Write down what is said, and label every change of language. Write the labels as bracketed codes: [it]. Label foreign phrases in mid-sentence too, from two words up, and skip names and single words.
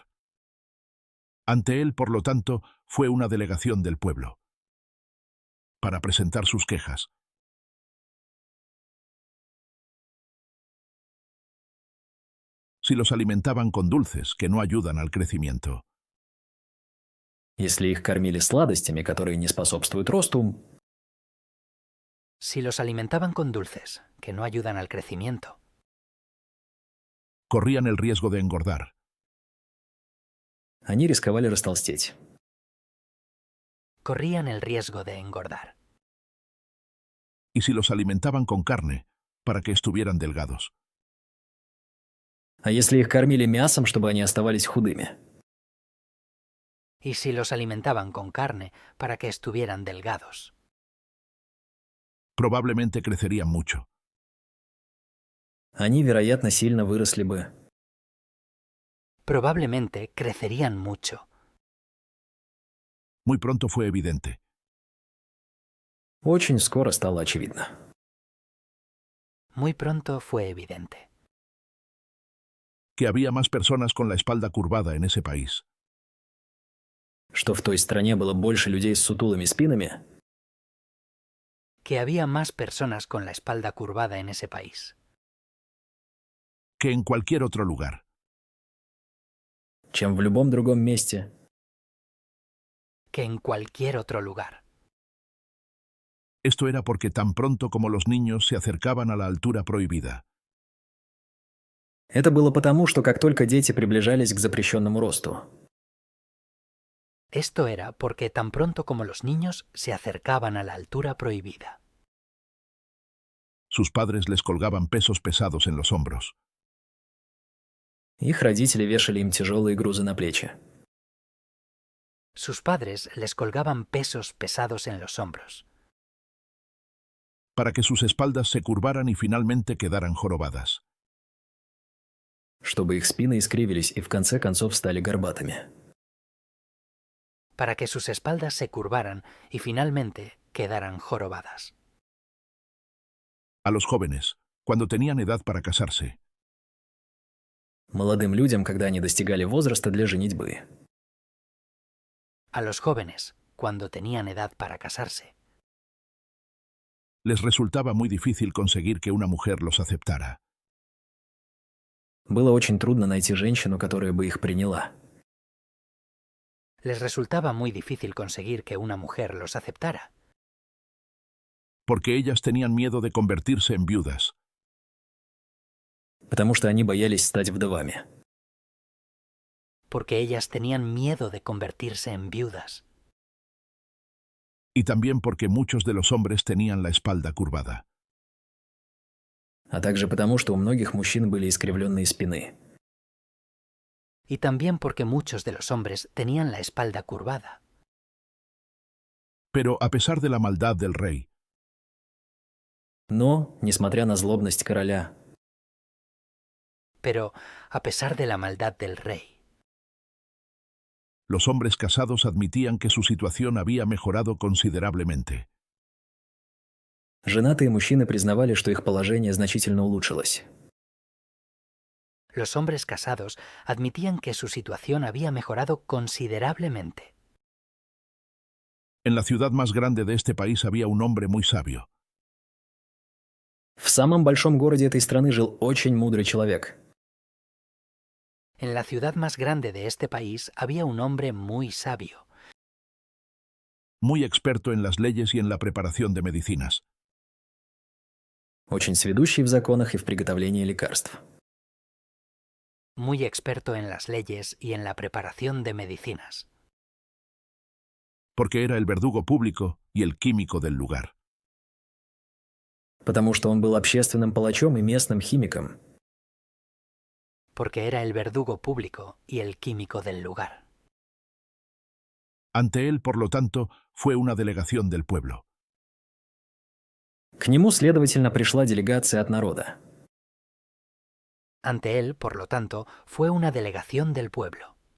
[es] Ante él, por lo tanto, fue una delegación del pueblo, para presentar sus quejas. Si los alimentaban con dulces que no ayudan al crecimiento, [ru] Если их кормили сладостями, которые не способствуют росту, [es] Si los alimentaban con dulces que no ayudan al crecimiento, corrían el riesgo de engordar. [ru] они рисковали растолстеть. [es] corrían el riesgo de engordar. Y si los alimentaban con carne, para que estuvieran delgados. [ru] А если их кормили мясом, чтобы они оставались худыми? [es] Y si los alimentaban con carne para que estuvieran delgados, Probablemente crecerían mucho. [ru] Они, вероятно, сильно выросли бы. [es] probablemente crecerían mucho. Muy pronto fue evidente [ru] Очень скоро стало очевидно, [es] Muy pronto fue evidente que había más personas con la espalda curvada en ese país [ru] что в той стране было больше людей с сутулыми спинами, [es] que había más personas con la espalda curvada en ese país que en cualquier otro lugar. [ru] чем в любом другом месте. [es] que en cualquier otro lugar. Esto era porque tan pronto como los niños se acercaban a la altura prohibida, [ru] Это было потому, что как только дети приближались к запрещенному росту, [es] Esto era porque tan pronto como los niños se acercaban a la altura prohibida, sus padres les colgaban pesos pesados en los hombros, [ru] их родители вешали им тяжелые грузы на плечи, [es] sus padres les colgaban pesos pesados en los hombros, para que sus espaldas se curvaran y finalmente quedaran jorobadas. [ru] чтобы их спины искривились и в конце концов стали горбатыми. [es] para que sus espaldas se curvaran y finalmente quedaran jorobadas. A los jóvenes, cuando tenían edad para casarse, [ru] Молодым людям, когда они достигали возраста для женитьбы, [es] A los jóvenes, cuando tenían edad para casarse, les resultaba muy difícil conseguir que una mujer los aceptara. [ru] было очень трудно найти женщину, которая бы их приняла. [es] les resultaba muy difícil conseguir que una mujer los aceptara, Porque ellas tenían miedo de convertirse en viudas, [ru] Потому что они боялись стать вдовами. [es] porque ellas tenían miedo de convertirse en viudas, y también porque muchos de los hombres tenían la espalda curvada. [ru] а также потому, что у многих мужчин были искривленные спины. [es] Y también porque muchos de los hombres tenían la espalda curvada. Pero a pesar de la maldad del rey, [ru] Но, несмотря на злобность короля, [es] Pero, a pesar de la maldad del rey, los hombres casados admitían que su situación había mejorado considerablemente. [ru] женатые мужчины признавали, что их положение значительно улучшилось. [es] los hombres casados admitían que su situación había mejorado considerablemente. En la ciudad más grande de este país había un hombre muy sabio. [ru] В самом большом городе этой страны жил очень мудрый человек. [es] En la ciudad más grande de este país había un hombre muy sabio, Muy experto en las leyes y en la preparación de medicinas. [ru] Очень сведущий в законах и в приготовлении лекарств. [es] muy experto en las leyes y en la preparación de medicinas, Porque era el verdugo público y el químico del lugar. [ru] Потому что он был общественным палачом и местным химиком. [es] porque era el verdugo público y el químico del lugar. Ante él, por lo tanto, fue una delegación del pueblo. [ru] К нему, следовательно, пришла делегация от народа, [es] Ante él, por lo tanto, fue una delegación del pueblo,